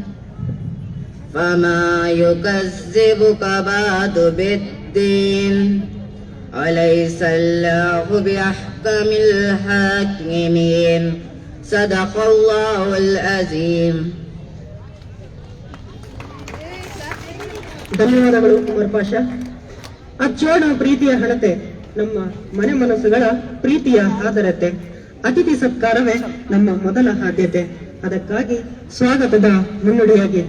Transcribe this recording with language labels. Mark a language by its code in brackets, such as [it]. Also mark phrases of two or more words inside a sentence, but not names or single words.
[ar] فما يكذبك بعد بالدين أليس الله بأحكم الحاكمين صدق الله العظيم. [kn] ಧನ್ಯವಾದಗಳು ಉಮರ್ ಪಾಷಾ. ಅಚ್ಚೋಣ ಪ್ರೀತಿಯ ಹಣತೆ, ನಮ್ಮ ಮನೆ ಮನಸ್ಸುಗಳ ಪ್ರೀತಿಯ ಆದರತೆ. ಅತಿಥಿ ಸತ್ಕಾರವೇ ನಮ್ಮ ಮೊದಲ ಆದ್ಯತೆ. ಅದಕ್ಕಾಗಿ ಸ್ವಾಗತದ ಮುನ್ನುಡಿಯಾಗಿದೆ.